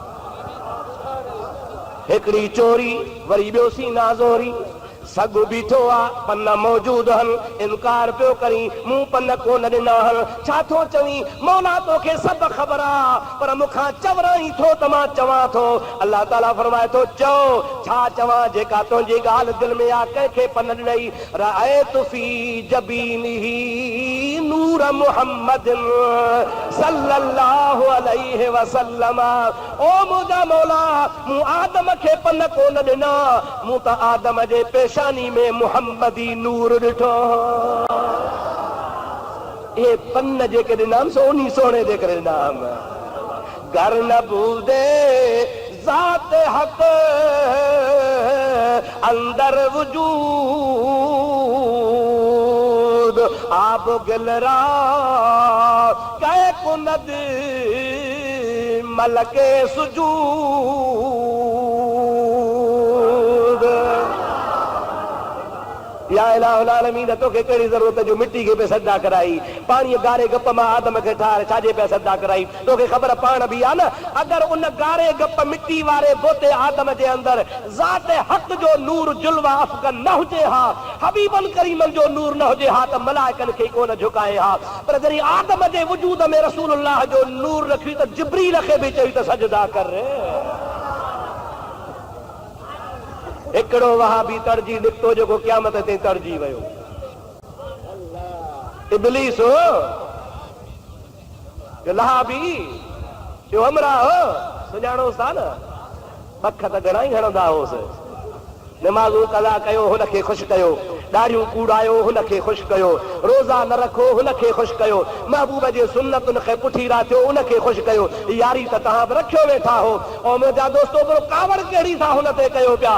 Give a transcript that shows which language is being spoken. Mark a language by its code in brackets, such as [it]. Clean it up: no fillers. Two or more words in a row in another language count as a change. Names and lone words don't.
[sd] हिकिड़ी चोरी वरी ॿियो सीना ज़ोरी, सग बीठो आ, पन मौजूद हन, इनकार पियो करी, मूं पन कोन ॾिना हन। छा थो चवी? मौला तोखे सभु ख़बर आ, पर मूंखां चवराई थो त मां चवां थो। अल्लाह ताला फरमाए थो चओ, छा चवां जेका तुंहिंजी ॻाल्हि दिलि में आ? कंहिंखे पन ॾिनई? [ar] رأيت في جبينه نور محمد صلى الله عليه وسلم. [sd] ओ मुंहिंजा मौला, मूं आदम खे पन कोन ॾिना, मूं त आदम जे पेशानी में मुहम्मदी नूर ॾिठो। ये पन्न जेके ॾिनाम सो उन्हीं सोने जे करे ॾिनाम। घर न भूलदे ज़ात हक़ अंदर वजूद आप गिलरा कै कुनद मलके सुजूद। या इलाहुल आलमीन तोखे कहिड़ी ज़रूरत जो मिट्टी खे पे सदा कराई, पाणी गारे गप मां आदम खे ठाहे छाजे पे सदा कराई? तोखे ख़बर पाण बि आहे न, अगर उन गारे गप मिट्टी वारे बोते आदम जे अंदर ज़ात हक़ जो नूर जुलवा अफ़गन न हुजे हा, हबीबन करीमन जो नूर न हुजे हा, त मलाइकनि खे कोन झुकाए हा। पर जॾहिं आदम जे वजूद में रसूलुल्लाह जो नूर रखी त जिब्रील खे बि चई त सजदा कर। हिकिड़ो वहाबी तरजी निकितो जेको क़यामत ते तरजी वियो, इब्लीस हो, लहाबी जो हमरा हो, सुञाणोस था न, पख त घणा ई हणंदा होसि। नमाज़ूं कज़ा कयो हुनखे ख़ुशि कयो, ॾाढ़ियूं कूड़ायो हुनखे ख़ुशि कयो, रोज़ा न रखो हुनखे ख़ुशि कयो, महबूब जे सुन्नतुनि खे पुठी राथियो उनखे ख़ुशि कयो। यारी त तव्हां बि रखियो वेठा हो, ऐं मुंहिंजा दोस्तो कावड़ कहिड़ी था हुन ते कयो पिया।